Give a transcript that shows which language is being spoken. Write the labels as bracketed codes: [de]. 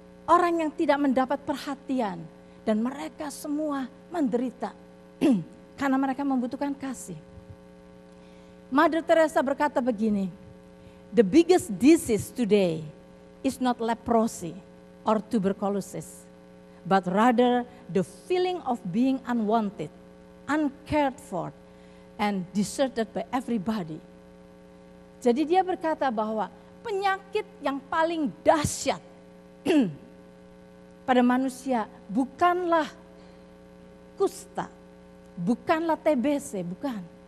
[id] Orang yang tidak mendapat perhatian dan mereka semua menderita karena mereka membutuhkan kasih. [en] Mother Teresa [id] berkata begini, [en] the biggest disease today is not leprosy or tuberculosis, but rather the feeling of being unwanted, uncared for, and deserted by everybody. [id] Jadi dia berkata bahwa penyakit yang paling dahsyat pada manusia bukanlah kusta, bukanlah TBC, bukan.